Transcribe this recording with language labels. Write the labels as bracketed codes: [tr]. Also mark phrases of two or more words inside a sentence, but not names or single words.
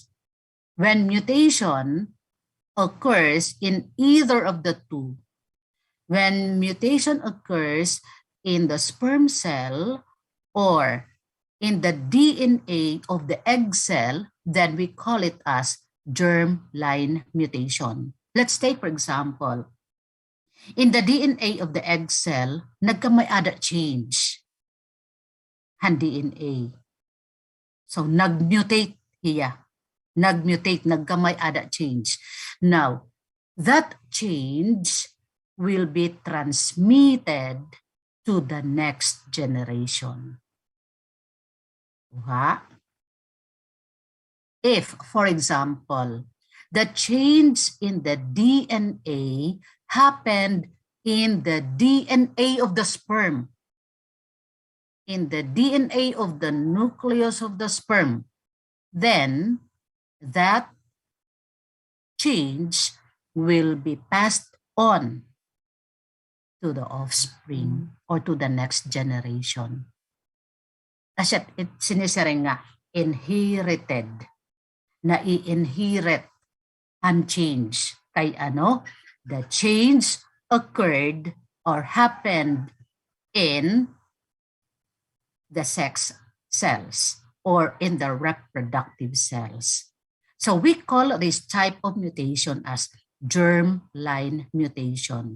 [en] When mutation occurs in either of the two, when mutation occurs in the sperm cell or in the DNA of the egg cell, then we call it as germline mutation. Let's take, for example, in the DNA of the egg cell, [war] nagkamay-ada change ang DNA. [en] So, [war] nagmutate hiya. Nagmutate, nagkamay-ada change. [en] Now, that change will be transmitted to the next generation. If, for example, the change in the DNA happened in the DNA of the sperm, in the DNA of the nucleus of the sperm, then that change will be passed on to the offspring or to the next generation. [war] Kasi sinisaring nga, inherited, na i-inherit ang change. Kay ano? [en] The change occurred or happened in the sex cells or in the reproductive cells. So we call this type of mutation as germline mutation.